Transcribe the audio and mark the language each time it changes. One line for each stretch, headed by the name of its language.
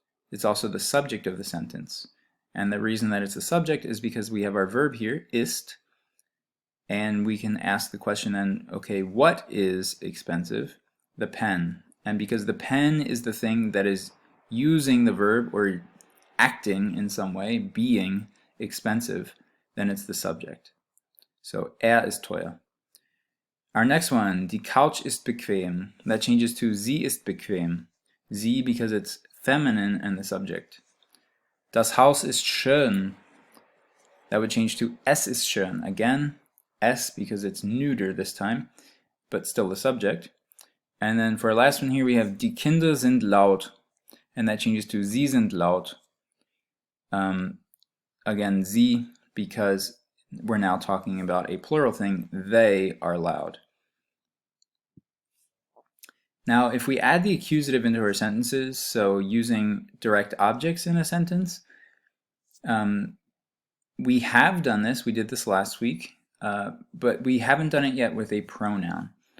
English: It's also the subject of the sentence. And the reason that it's the subject is because we have our verb here, ist, and we can ask the question then, okay, what is expensive? The pen. And because the pen is the thing that is using the verb or acting in some way, being expensive, then it's the subject.
German: So er ist teuer.
English: Our next one,
German: die Couch ist bequem.
English: That changes to
German: sie ist bequem.
English: Sie because it's feminine and the subject.
German: Das Haus ist schön.
English: That would change to
German: es ist schön.
English: Again, es because it's neuter this time, but still the subject. And then for our last one here we have
German: die Kinder sind laut.
English: And that changes to
German: sie sind laut.
English: Again, sie because we're now talking about a plural thing, they are loud. Now, if we add the accusative into our sentences, so using direct objects in a sentence, we have done this, we did this last week, but we haven't done it yet with a pronoun.